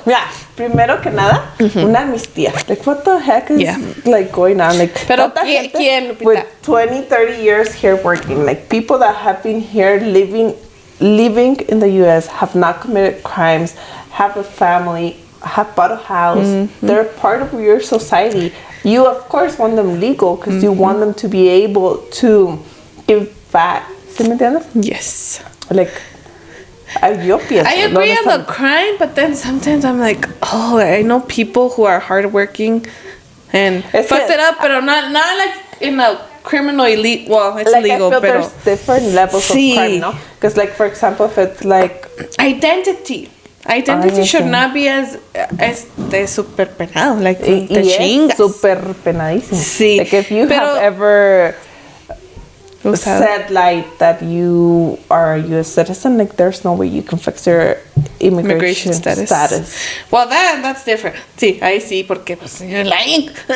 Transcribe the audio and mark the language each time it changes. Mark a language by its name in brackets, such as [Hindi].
[Spanish] Mira, primero que nada, una amnistía. [English] Like, what the heck is like going on? Like, [Spanish] pero ¿quién, Lupita? [English] With 20, 30 years here working, like people that have been here living in the U.S., have not committed crimes, have a family, have bought a house. They're part of your society. You, of course, want them legal because you want them to be able to give back. [Spanish] ¿Sí me entiendes? [English] Yes. Like, I agree on the crime, but then sometimes I'm like, oh, I know people who are hardworking and fucked it up, but not like in a criminal elite. Well, it's like illegal, but there's different levels of crime, no? Because, like, for example, if it's like identity should not be as de super penado, like te chingas. [Spanish] Super penadísimo. Sí. [English] Like, if you have ever said like that you are a U.S. citizen, like there's no way you can fix your immigration status. Well, that's different. [Spanish] Sí, ahí sí, porque pues you're lying.